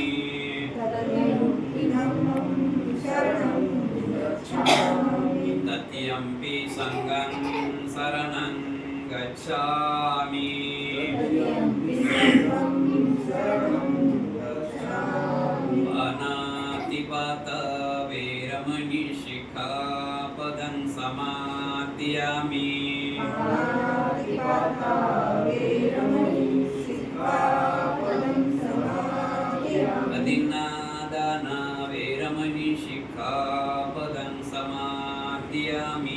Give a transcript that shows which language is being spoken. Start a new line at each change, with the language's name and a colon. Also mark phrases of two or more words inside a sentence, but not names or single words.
Pali: तृतीयम्पि धम्मं शरणं गच्छामि तृतीयम्पि संघं शरणं गच्छामि तृतीयम्पि संघं शरणं गच्छामि अनातिपाता वेरमणि शिखापदं समादयामि अनादिपाता वेरमणि सिक्खापदं समादयामि अदिन्नादाना वेरमणि शिखापदं समादयामि